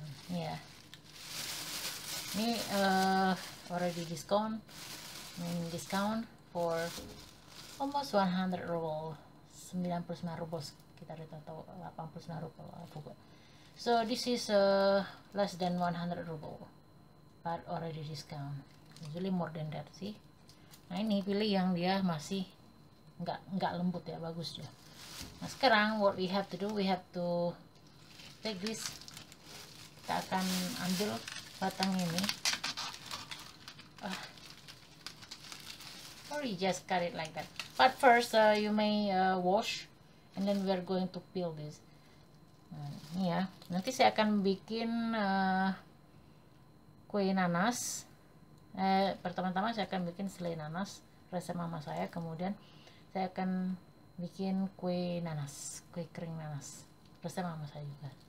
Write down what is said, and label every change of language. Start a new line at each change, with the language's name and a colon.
English: Yeah. Ini already discount for almost 100 ruble, 99 ruble sekitar itu atau 89 ruble, I forgot. So this is less than 100 ruble, but already discount. Usually more than that sih.
Indonesian: Nah, ini pilih yang dia masih nggak lembut ya, bagus ya.
English: Nah, sekarang what we have to do, we have to take this.
Indonesian: Kita akan ambil batang ini.
English: Or you just cut it like that. But first you may wash, and then we are going to peel this.
Indonesian: Nah, ini ya, nanti saya akan bikin kue nanas. Pertama-tama saya akan bikin selai nanas resep mama saya, kemudian saya akan bikin kue nanas, kue kering nanas resep mama saya juga.